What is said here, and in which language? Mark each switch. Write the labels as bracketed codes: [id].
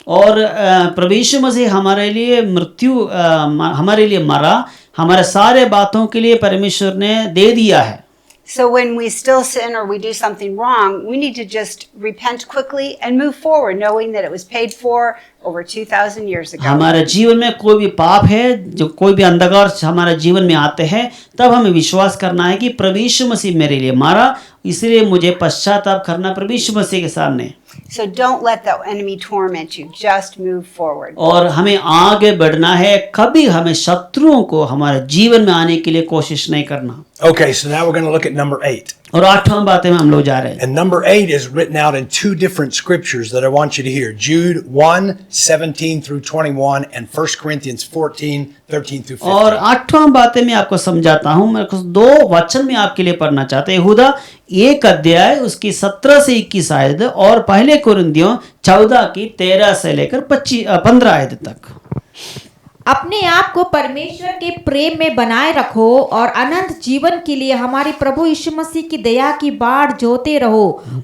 [hi] और प्रभु यीशु मसीह हमारे लिए हमारे लिए मरा, हमारे सारे बातों के लिए परमेश्वर ने दे दिया है। [en] So when we still sin or we do something wrong, we need to just repent quickly and move forward, knowing that it was paid for over 2,000 years ago. [hi] हमारे जीवन में कोई भी पाप है, जो कोई भी अंधकार हमारे जीवन में आते हैं, तब हमें विश्वास करना है कि प्रभु यीशु मसीह मेरे लिए मारा, इसलिए मुझे पश्चाताप करना प्रभु यीशु मसीह के सामने। [en] So don't let the enemy torment you. Just move forward. [hi] और हमें आगे बढ़ना है, कभी हमें शत्रुओं को हमारे जीवन में आने के लिए कोशिश नहीं करना। [en] Okay, so now we're going to look at number 8. [hi] और 8वां बातें में हम लोग जा रहे हैं। [en] And number 8 is written out in two different scriptures that I want you to hear. Jude 1:17 through 21 and 1 Corinthians 14:13 through 15. [hi] और 8वां बातें मैं आपको समझाता हूँ। मैं कुछ 2 वचन में आपके लिए पढ़ना चाहते हैं। यहूदा 1 अध्याय उसकी 17 से 21 आयत और पहले कुरिन्थियों 14 की 13 से लेकर 15 आयत तक। अपने आप को परमेश्वर के प्रेम में बनाए रखो और अनंत जीवन के लिए हमारे प्रभु यीशु मसीह की दया की बाढ़ जोते रहो।